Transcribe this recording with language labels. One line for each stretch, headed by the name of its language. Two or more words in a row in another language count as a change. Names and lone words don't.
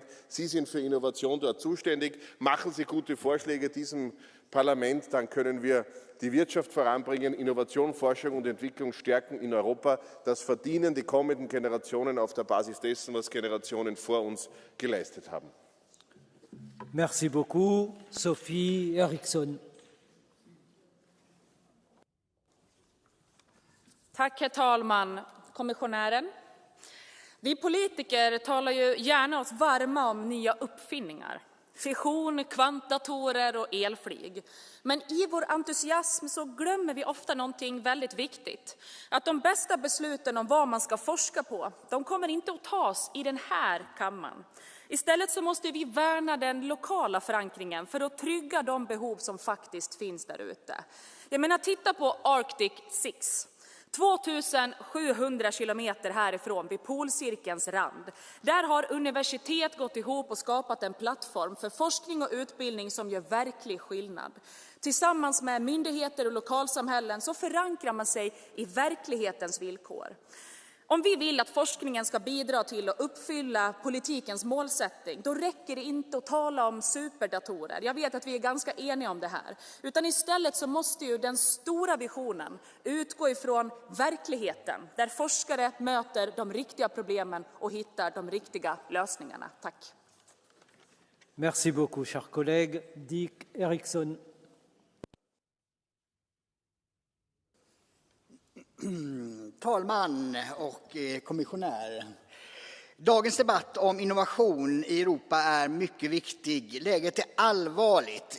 German: Sie sind für Innovation dort zuständig. Machen Sie gute Vorschläge diesem Parlament, dann können wir die Wirtschaft voranbringen, Innovation, Forschung und Entwicklung stärken in Europa. Das verdienen die kommenden Generationen auf der Basis dessen, was Generationen vor uns geleistet haben.
French: Merci beaucoup. Sophie Eriksson.
Swedish: Tack, herr talman, kommissionären. Vi politiker talar ju gärna oss varma om nya uppfinningar. Fission, kvantdatorer och elflyg. Men i vår entusiasm så glömmer vi ofta någonting väldigt viktigt. Att de bästa besluten om vad man ska forska på, de kommer inte att tas i den här kammaren. Istället så måste vi värna den lokala förankringen för att trygga de behov som faktiskt finns där ute. Jag menar, titta på Arctic 6. 2700 kilometer härifrån, vid polcirkelns rand. Där har universitet gått ihop och skapat en plattform för forskning och utbildning som gör verklig skillnad. Tillsammans med myndigheter och lokalsamhällen så förankrar man sig i verklighetens villkor. Om vi vill att forskningen ska bidra till att uppfylla politikens målsättning, då räcker det inte att tala om superdatorer. Jag vet att vi är ganska eniga om det här. Utan istället så måste ju den stora visionen utgå ifrån verkligheten, där forskare möter de riktiga problemen och hittar de riktiga lösningarna. Tack.
French: Merci beaucoup, cher collègue.
Swedish: Dick Eriksson. Talman och kommissionär. Dagens debatt om innovation i Europa är mycket viktig. Läget är allvarligt.